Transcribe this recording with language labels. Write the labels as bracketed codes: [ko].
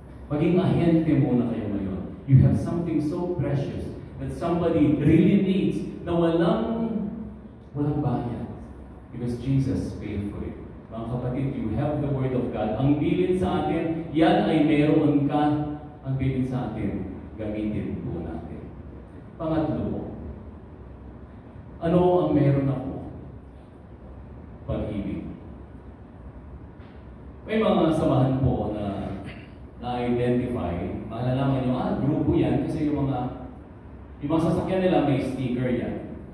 [tl] Maging ahente muna kayo ngayon. [en] You have something so precious that somebody really needs [tl] na walang bayad. [en] Because Jesus paid for it. [tl] Mga kapatid, [en] you have the Word of God. [tl] Ang bilin sa atin, yan ay meron ka. Ang bilin sa atin, gamitin po natin. Pangatlo po, ano ang meron ako? Pag-ibig. May mga samahan po na na-identify, malalaman nyo, grupo yan kasi yung mga sasakyan nila may sticker yan.